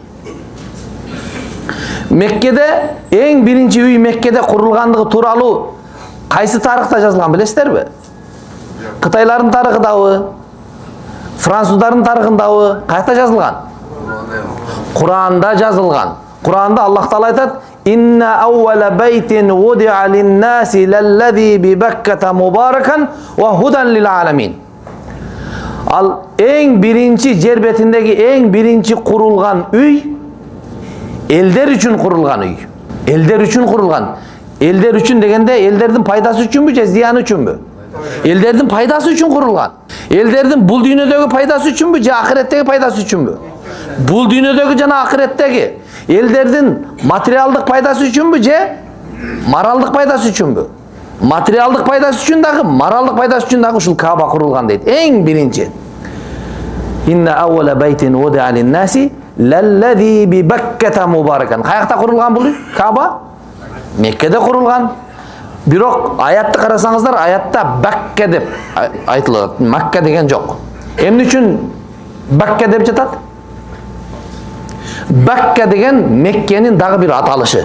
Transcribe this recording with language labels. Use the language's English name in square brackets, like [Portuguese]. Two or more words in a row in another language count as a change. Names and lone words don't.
[Kyrgyz] Меккеде эң биринчи үй Меккеде курулгандыгы тууралуу кайсы тарыхта жазылган билесиздерби? Кытайлардын тарыхындабы, француздардын тарыхындабы, кайда жазылган? Куранда жазылган. Куранда Аллах Таала айтат: [Arabic] «إن أول بيت وضع للناس للذي ببكة مباركا وهدى للعالمين». [Kyrgyz] Ал эң биринчи жер бетиндеги эң биринчи курулган үй элдер үчүн курулган үй. Элдер үчүн курулган. Элдер үчүн дегенде элдердин пайдасы үчүнбү же зыяны үчүнбү? Элдердин пайдасы үчүн курулган. Элдердин бул дүйнөдөгү пайдасы үчүнбү же ахиреттеги пайдасы үчүнбү? Бул дүйнөдөгү жана ахиреттеги. Элдердин материалдык пайдасы үчүнбү же моралдык пайдасы үчүнбү? Материалдык пайдасы үчүн дагы, моралдык пайдасы үчүн дагы ушул Кааба курулган дейт. Эң биринчи. [Arabic] إن أول بيت وضع للناس للذي ببكة مباركا. [Kyrgyz] Каякта курулган бул Кааба? Меккеде курулган. Бирок аятты карасаңыздар, аятта Бакка деп айтылат. Макка деген жок. Эмне үчүн Бакка деп жатат? Бакка деген Меккенин дагы бир аталышы.